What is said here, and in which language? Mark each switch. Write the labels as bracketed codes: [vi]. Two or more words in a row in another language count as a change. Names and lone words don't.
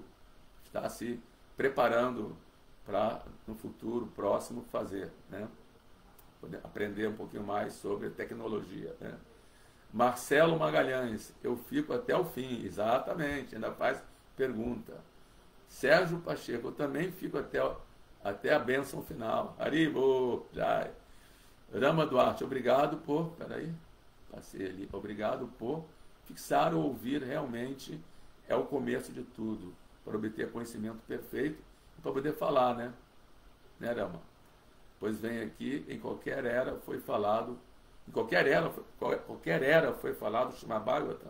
[pt] Está se preparando para, no futuro próximo, fazer, né? Poder aprender um pouquinho mais sobre tecnologia, né? Marcelo Magalhães, eu fico até o fim, exatamente, ainda faz pergunta. Sérgio Pacheco, eu também fico até a bênção final. Haribo, Jai. Rama Duarte, obrigado por, passei ali, obrigado por fixar ou ouvir, realmente é o começo de tudo, para obter conhecimento perfeito e para poder falar, né? Né, Rama? Pois vem aqui, em qualquer era foi falado, em qualquer era foi falado o Srimad Bhagavatam.